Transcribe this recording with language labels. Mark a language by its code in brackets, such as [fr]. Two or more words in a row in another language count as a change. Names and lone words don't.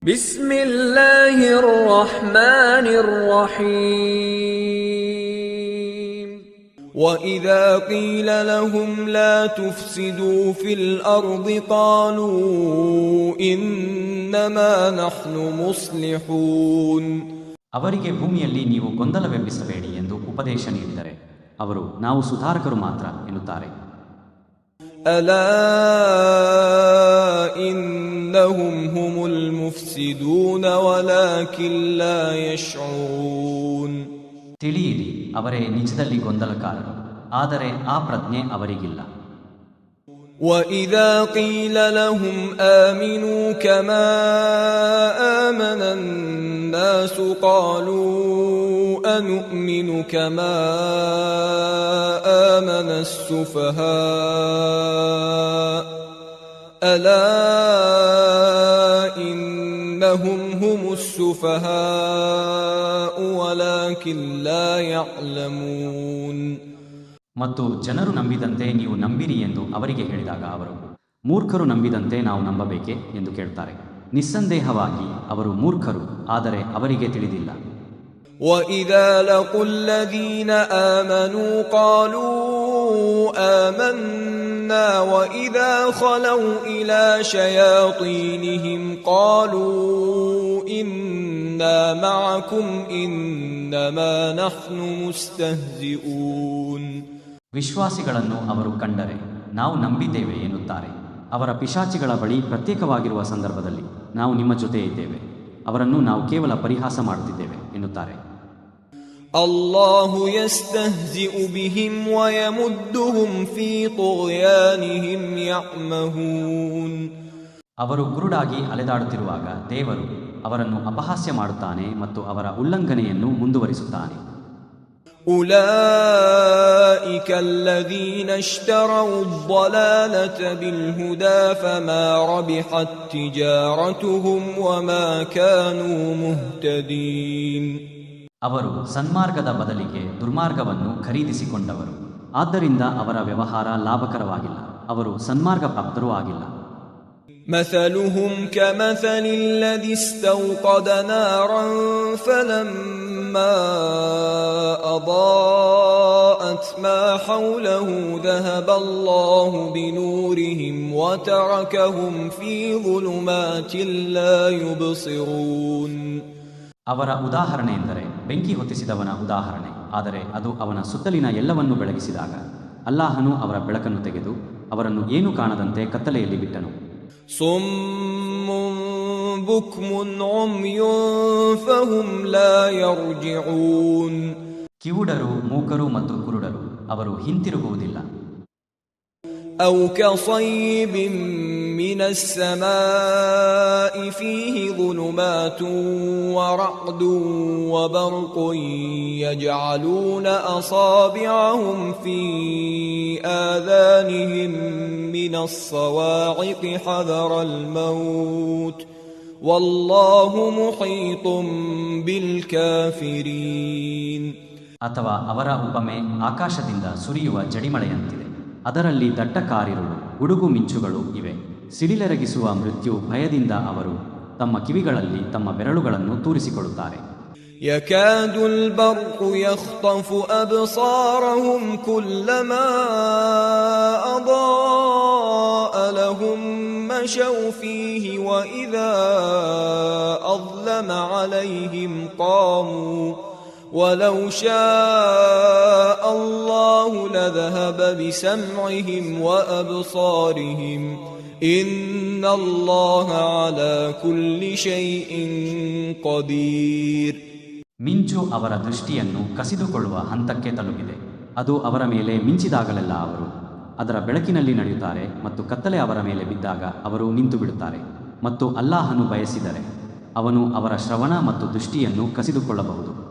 [ar] بسم الله الرحمن الرحيم وإذا قيل لهم لا تفسدوا في الأرض قالوا إنما نحن مصلحون. [kn] ಅವರಿಗೆ ಭೂಮಿಯಲ್ಲಿ ನೀವು ಗೊಂದಲವೆಬ್ಬಿಸಬೇಡಿ ಎಂದು ಉಪದೇಶ ನೀಡಿದರೆ ಅವರು ನಾವು ಸುಧಾರಕರು ಮಾತ್ರ ಎನ್ನುತ್ತಾರೆ. [ar] ألا إنهم هم المفسدون ولكن لا يشعرون. [kn] ತಿಳಿಯಿರಿ, ಅವರೇ ನಿಜದಲ್ಲಿ ಗೊಂದಲಕಾರರು, ಆದರೆ ಆ ಪ್ರಜ್ಞೆ ಅವರಿಗಿಲ್ಲ. [ar] وَإِذَا قِيلَ لَهُمْ آمِنُوا كَمَا آمَنَ النَّاسُ قَالُوا أَنُؤْمِنُ كَمَا آمَنَ السُّفَهَاءُ أَلَا إِنَّهُمْ هُمُ السُّفَهَاءُ وَلَكِنْ لَا يَعْلَمُونَ. [kn] ಮತ್ತು ಜನರು ನಂಬಿದಂತೆ ನೀವು ನಂಬಿರಿ ಎಂದು ಅವರಿಗೆ ಹೇಳಿದಾಗ ಅವರು ಮೂರ್ಖರು ನಂಬಿದಂತೆ ನಾವು ನಂಬಬೇಕೆ ಎಂದು ಕೇಳುತ್ತಾರೆ. ನಿಸ್ಸಂದೇಹವಾಗಿ ಅವರು ಮೂರ್ಖರು, ಆದರೆ ಅವರಿಗೆ ತಿಳಿದಿಲ್ಲ. [ar] وَإِذَا لَقُوا الَّذِينَ آمَنُوا قَالُوا آمَنَّا وَإِذَا خَلَوْا إِلَى شَيَاطِينِهِمْ قَالُوا إِنَّا مَعَكُمْ إِنَّمَا نَحْنُ مُسْتَهْزِئُونَ. [kn] ವಿಶ್ವಾಸಿಗಳನ್ನು ಅವರು ಕಂಡರೆ ನಾವು ನಂಬಿದ್ದೇವೆ ಎನ್ನುತ್ತಾರೆ. ಅವರ ಪಿಶಾಚಿಗಳ ಬಳಿ ಪ್ರತ್ಯೇಕವಾಗಿರುವ ಸಂದರ್ಭದಲ್ಲಿ ನಾವು ನಿಮ್ಮ ಜೊತೆ ಇದ್ದೇವೆ, ಅವರನ್ನು ನಾವು ಕೇವಲ ಪರಿಹಾಸ ಮಾಡುತ್ತಿದ್ದೇವೆ ಎನ್ನುತ್ತಾರೆ. [ar] الله يستهزئ بهم ويمدهم في طغيانهم يعمهون. [kn] ಅವರು ಕುರುಡಾಗಿ ಅಲೆದಾಡುತ್ತಿರುವಾಗ ದೇವರು ಅವರನ್ನು ಅಪಹಾಸ್ಯ ಮಾಡುತ್ತಾನೆ ಮತ್ತು ಅವರ ಉಲ್ಲಂಘನೆಯನ್ನು ಮುಂದುವರಿಸುತ್ತಾನೆ. [ar] أولئك الذين اشتروا الضلالة بالهدى فما ربحت تجارتهم وما كانوا مهتدين. [kn] ಅವರು ಸನ್ಮಾರ್ಗದ ಬದಲಿಗೆ ದುರ್ಮಾರ್ಗವನ್ನು ಖರೀದಿಸಿಕೊಂಡವರು, ಆದ್ದರಿಂದ ಅವರ ವ್ಯವಹಾರ ಲಾಭಕರವಾಗಿಲ್ಲ, ಅವರು ಸನ್ಮಾರ್ಗ ಪ್ರಾಪ್ತರೂ ಆಗಿಲ್ಲ. [ar] مثلهم كمثل الذي استوقد نارا فلما أضاءت ما حوله ذهب الله بنورهم وتركهم في ظلمات لا يبصرون. [kn] ಅವರ ಉದಾಹರಣೆ ಎಂದರೆ ಬೆಂಕಿ ಹೊತ್ತಿಸಿದವನ ಉದಾಹರಣೆ, ಆದರೆ ಅದು ಅವನ ಸುತ್ತಲಿನ ಎಲ್ಲವನ್ನೂ ಬೆಳಗಿಸಿದಾಗ ಅಲ್ಲಾಹನು ಅವರ ಬೆಳಕನ್ನು ತೆಗೆದು ಅವರನ್ನು ಏನೂ ಕಾಣದಂತೆ ಕತ್ತಲೆಯಲ್ಲಿ ಬಿಟ್ಟನು. [ar] صم بكم عمي فهم لا يرجعون. [kn] ಕಿವುಡರು, ಮೂಕರು ಮತ್ತು ಕುರುಡರು, ಅವರು ಹಿಂತಿರುಗುವುದಿಲ್ಲ. [ar] أو كصيب من السماء فيه ظلمات ورعد وبرق يجعلون أصابعهم في آذانهم من الصواعق حذر الموت والله محيط بالكافرين. [kn] ಅಥವಾ ಅವರ ಉಪಮೆ ಆಕಾಶದಿಂದ ಸುರಿಯುವ ಜಡಿಮಳೆಯಂತಿದೆ, ಅದರಲ್ಲಿ ದಟ್ಟ ಕಾರಿರುಳು, ಗುಡುಗು ಮಿಂಚುಗಳು ಇವೆ. ಸಿಡಿಲೆರಗಿಸುವ ಮೃತ್ಯು ಭಯದಿಂದ ಅವರು ತಮ್ಮ ಕಿವಿಗಳಲ್ಲಿ ತಮ್ಮ ಬೆರಳುಗಳನ್ನು ತೂರಿಸಿಕೊಳ್ಳುತ್ತಾರೆ. [ar] يكاد البرق يخطف أبصارهم كلما أضاء لهم مشوا فيه وإذا أظلم عليهم قاموا ولو شاء الله لذهب بسمعهم وأبصارهم إن الله على كل شيء قدير. [kn] ಮಿಂಚು ಅವರ ದೃಷ್ಟಿಯನ್ನು ಕಸಿದುಕೊಳ್ಳುವ ಹಂತಕ್ಕೆ ತಲುಪಿದೆ. ಅದು ಅವರ ಮೇಲೆ ಮಿಂಚಿದಾಗಲೆಲ್ಲ ಅವರು ಅದರ ಬೆಳಕಿನಲ್ಲಿ ನಡೆಯುತ್ತಾರೆ ಮತ್ತು ಕತ್ತಲೆ ಅವರ ಮೇಲೆ ಬಿದ್ದಾಗ ಅವರು ನಿಂತು ಬಿಡುತ್ತಾರೆ. ಮತ್ತು ಅಲ್ಲಾಹನು ಬಯಸಿದರೆ ಅವನು ಅವರ ಶ್ರವಣ ಮತ್ತು ದೃಷ್ಟಿಯನ್ನು ಕಸಿದುಕೊಳ್ಳಬಹುದು.